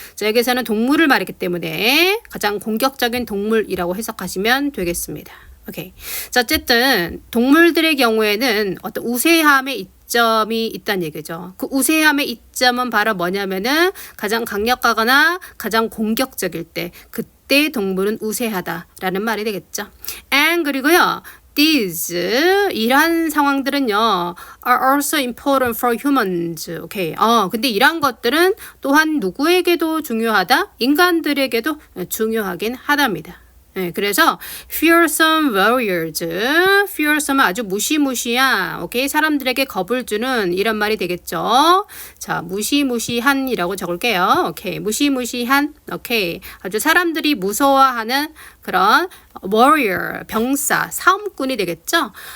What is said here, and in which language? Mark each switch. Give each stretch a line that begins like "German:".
Korean: 자, 여기서는 동물을 말했기 때문에 가장 공격적인 동물이라고 해석하시면 되겠습니다. 오케이. 자, 어쨌든 동물들의 경우에는 어떤 우세함의 이점이 있다는 얘기죠. 그 우세함의 이점은 바로 뭐냐면은 가장 강력하거나 가장 공격적일 때 그때 동물은 우세하다라는 말이 되겠죠.
English: And
Korean: 그리고요.
English: These
Korean: 이러한 상황들은요
English: are also important for humans.
Korean: 오케이. 근데 이러한 것들은 또한 누구에게도 중요하다? 인간들에게도 중요하긴 하답니다. 네, 그래서 fearsome warriors, fearsome은 아주 무시무시한, 오케이, 사람들에게 겁을 주는 이런 말이 되겠죠. 자, 무시무시한이라고 적을게요. 오케이, 무시무시한, 오케이, 아주 사람들이 무서워하는 그런 warrior, 병사, 싸움꾼이 되겠죠.